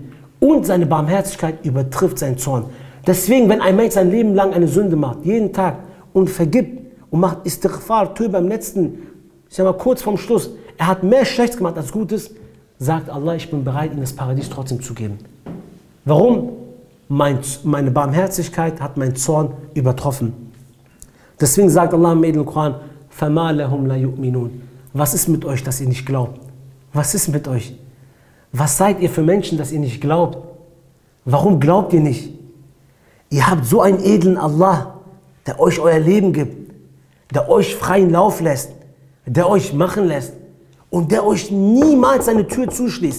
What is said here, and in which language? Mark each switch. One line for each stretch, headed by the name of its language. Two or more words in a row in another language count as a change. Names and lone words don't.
German: Und seine Barmherzigkeit übertrifft seinen Zorn. Deswegen, wenn ein Mensch sein Leben lang eine Sünde macht, jeden Tag, und vergibt und macht Istighfar, Tauba im letzten, ich sag mal kurz vorm Schluss, er hat mehr Schlechtes gemacht als Gutes, sagt Allah, ich bin bereit, ihm das Paradies trotzdem zu geben. Warum? Meine Barmherzigkeit hat meinen Zorn übertroffen. Deswegen sagt Allah im edlen Koran,
Arabic: فَمَا لَهُمْ لَا يُؤْمِنُونَ.
German: Was ist mit euch, dass ihr nicht glaubt? Was ist mit euch? Was seid ihr für Menschen, dass ihr nicht glaubt? Warum glaubt ihr nicht? Ihr habt so einen edlen Allah, der euch euer Leben gibt, der euch freien Lauf lässt, der euch machen lässt und der euch niemals seine Tür zuschließt.